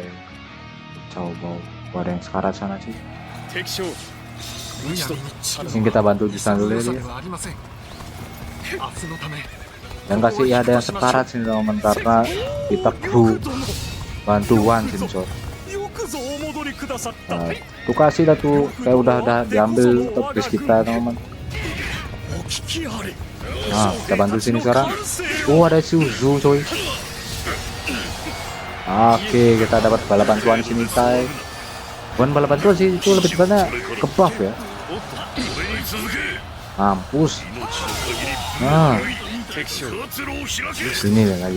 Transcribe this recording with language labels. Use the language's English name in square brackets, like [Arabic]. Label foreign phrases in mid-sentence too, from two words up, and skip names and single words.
[Indonesian] Coba ada yang sekarat sana cuy. Ini kita bantu di sana dulu ya. Dan kasih ya ada yang sekarat sini teman, karena kita kru bantuan sini coy. [Japanese] よくぞお戻りくださった。 [Indonesian] Nah, tuh kasih dah tuh kayak udah diambil topis kita teman-teman. [Japanese] お聞きあれ。 [Indonesian] Nah, kita bantu sini sekarang. Oh, ada Suzu coy. Oke, kita dapat bala bantuan sini tay. Bukan bala bantuan sih, itu lebih tepatnya ke buff ya. Mampus. Nah, sini nih lagi.